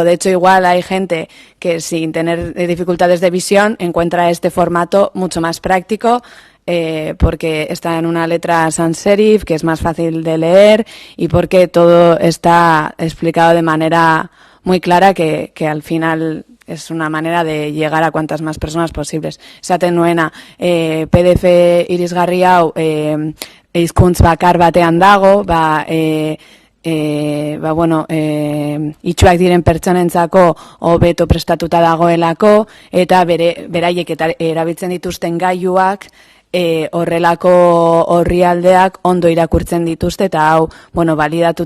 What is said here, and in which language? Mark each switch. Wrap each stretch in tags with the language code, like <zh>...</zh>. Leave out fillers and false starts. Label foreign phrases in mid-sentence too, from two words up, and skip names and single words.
<es>De hecho, igual hay gente que sin tener dificultades de visión encuentra este formato mucho más práctico, porque está en una letra sans serif, que es más fácil de leer, y porque todo está explicado de manera muy clara, que al final es una manera de llegar a cuantas más personas posibles.</es> <eu>Esaten nuena, PDF irisgarri hau hizkuntz bakar batean dago, itxuak diren pertsonentzako hobeto prestatuta dagoelako, eta beraiek erabiltzen dituzten gailuak horrelako orrialdeak ondo irakurtzen dituzte, eta hau, validatuta</eu>